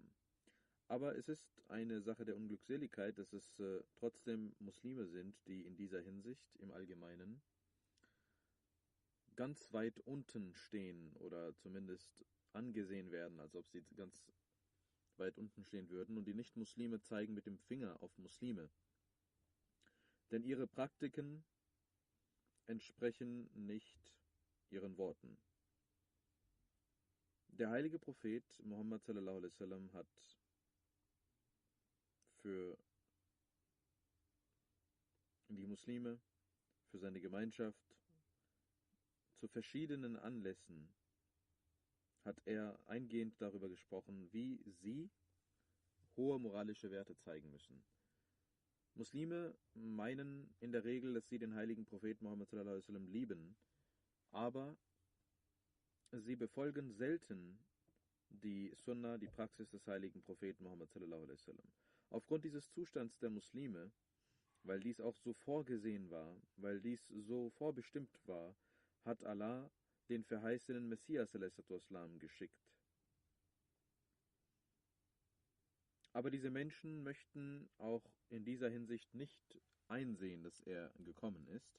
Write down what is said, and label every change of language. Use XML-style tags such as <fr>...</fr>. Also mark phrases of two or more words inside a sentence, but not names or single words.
<de>Aber es ist eine Sache der Unglückseligkeit, dass es trotzdem Muslime sind, die in dieser Hinsicht im Allgemeinen ganz weit unten stehen oder zumindest angesehen werden, als ob sie ganz weit unten stehen würden, und die Nicht-Muslime zeigen mit dem Finger auf Muslime. Denn ihre Praktiken entsprechen nicht ihren Worten. Der heilige Prophet Muhammad</de> <ar>صلى الله عليه وسلم</ar> <de>hat für die Muslime, für seine Gemeinschaft, zu verschiedenen Anlässen hat er eingehend darüber gesprochen, wie sie hohe moralische Werte zeigen müssen. Muslime meinen in der Regel, dass sie den heiligen Propheten Muhammad</de> <ar>صلى الله عليه وسلم</ar> <de>lieben, aber sie befolgen selten die Sunna, die Praxis des heiligen Propheten Muhammad</de> <ar>صلى الله عليه وسلم.</ar> <de>Aufgrund dieses Zustands der Muslime, weil dies auch so vorgesehen war, weil dies so vorbestimmt war, hat Allah den verheißenen Messias ﷺ geschickt. Aber diese Menschen möchten auch in dieser Hinsicht nicht einsehen, dass er gekommen ist.</de>